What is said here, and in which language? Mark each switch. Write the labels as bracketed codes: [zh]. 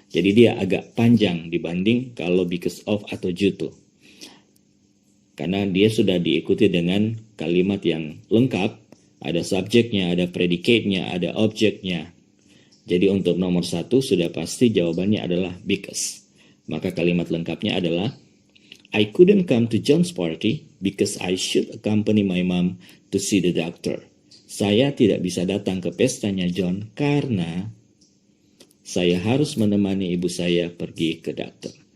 [id] Jadi dia agak panjang dibanding kalau because of atau due to. Karena dia sudah diikuti dengan kalimat yang lengkap, ada subjeknya, ada predicate-nya, ada objeknya. Jadi untuk nomor 1 sudah pasti jawabannya adalah because. Maka kalimat lengkapnya adalah [en] I couldn't come to John's party because I should accompany my mom to see the doctor. [id] Saya tidak bisa datang ke pestanya John karena saya harus menemani ibu saya pergi ke dokter.